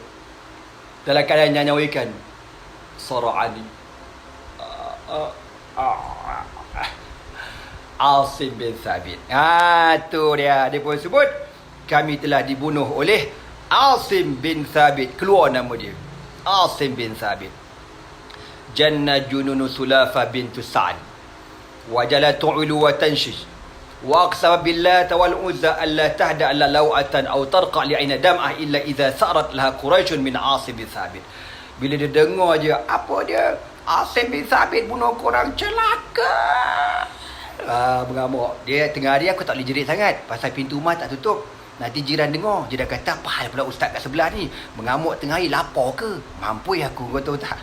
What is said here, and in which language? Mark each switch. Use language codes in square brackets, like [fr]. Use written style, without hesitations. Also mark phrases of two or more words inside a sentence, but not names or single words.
[ms] Dalam keadaan nyawa ikan, sara'ani Asim bin Thabit. Tu dia. Dia pun sebut, kami telah dibunuh oleh Asim bin Thabit. Keluar nama dia, [ar] عاصم بن ثابت. جن جنونه سلافة بنت سعد، وجعلت تولول وتنشج، وأقسمت بالله والعزى ألا تهدأ إلا لوعة أو ترقأ لعين دمعة إلا إذا ثأرت لها قريش من عاصم بن ثابت. [ms] Bila dia dengar je apa dia, Asim bin Thabit bunuh korang, celaka. Mengamuk. Dia tengah hari aku tak boleh jerit sangat pasal pintu rumah tak tutup. Nanti jiran dengar, dia dah kata apa hal pula ustaz kat sebelah ni, mengamuk tengah hari, lapar ke? Mampu aku, kau tahu tak?